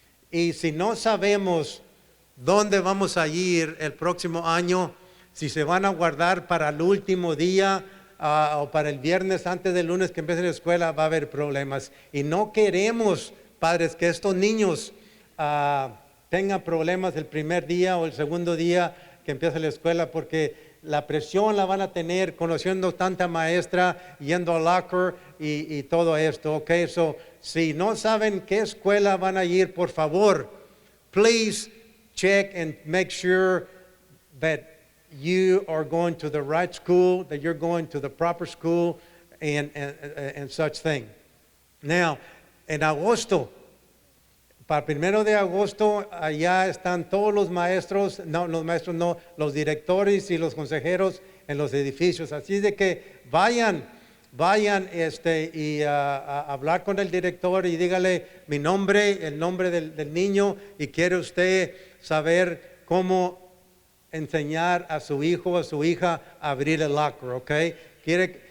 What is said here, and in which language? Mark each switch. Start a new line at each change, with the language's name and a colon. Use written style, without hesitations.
Spanish: Y si no sabemos dónde vamos a ir el próximo año, si se van a guardar para el último día, o para el viernes antes del lunes que empiece la escuela, va a haber problemas. Y no queremos, padres, que estos niños tengan problemas el primer día o el segundo día que empieza la escuela, porque la presión la van a tener conociendo tanta maestra, yendo al locker y todo esto, ¿ok?
English: So,
Spanish: si no saben qué escuela van a ir, por favor,
English: please check and make sure that you are going to the right school, that you're going to the proper school, and such thing.
Spanish: Now, en agosto, para el 1 de agosto, allá están todos los maestros, los directores y los consejeros en los edificios. Así de que vayan y a hablar con el director y dígale mi nombre, el nombre del niño, y quiere usted saber cómo enseñar a su hijo o a su hija a abrir el locker, ¿ok?